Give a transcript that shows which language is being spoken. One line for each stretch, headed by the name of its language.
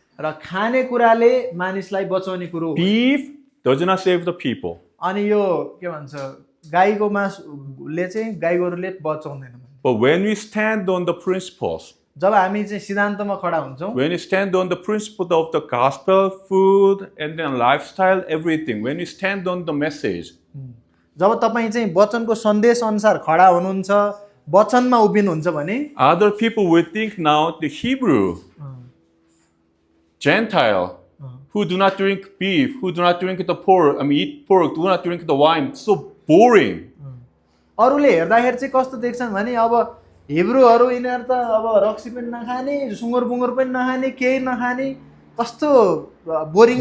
Nepali: र खाने कुराले मानिसलाई बचाउने कुरो हो।
English: Beef does not save the people.
Nepali: अनि यो के भन्छ, गाईको मासुले चाहिँ गाईगोरुले बचाउँदैन।
English: But when we stand on the principles,
Nepali: जब हामी चाहिँ सिद्धान्तमा खडा हुन्छौँ,
English: when we stand on the principle of the gospel, food, and then lifestyle, everything, when we stand on the message,
Nepali: जब तपाईँ चाहिँ वचनको सन्देश अनुसार खडा हुनुहुन्छ, वचनमा उभिनुहुन्छ भने
English: other people will think now the Hebrew, Gentile, who do not drink beef, who do not drink the pork, eat pork, do not drink the wine, so boring.
Nepali: अरूले हेर्दाखेरि चाहिँ कस्तो देख्छन् भने अब हिब्रूहरू यिनीहरू त अब रक्सी पनि नखाने, सुँगुर बुङ्गुर पनि नखाने, केही नखाने, कस्तो बोरिङ